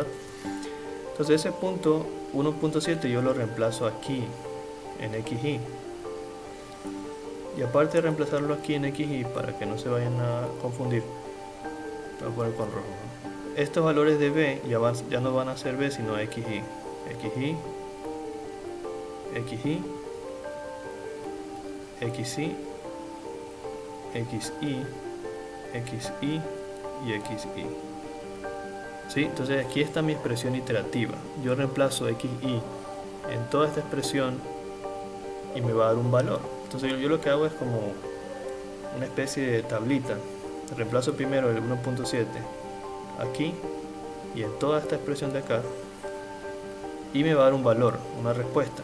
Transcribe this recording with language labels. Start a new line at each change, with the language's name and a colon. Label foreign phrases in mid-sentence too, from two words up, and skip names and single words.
Spanish: Entonces ese punto 1.7 yo lo reemplazo aquí en xy. Y aparte de reemplazarlo aquí en xy, para que no se vayan a confundir, voy a poner con rojo, ¿no? Estos valores de b ya no van a ser b, sino xy. xy, xy, xy, xy, xy y xy. ¿Sí? Entonces aquí está mi expresión iterativa. Yo reemplazo xy en toda esta expresión y me va a dar un valor. Entonces yo lo que hago es como una especie de tablita. Reemplazo primero el 1.7 aquí y en toda esta expresión de acá y me va a dar un valor, una respuesta.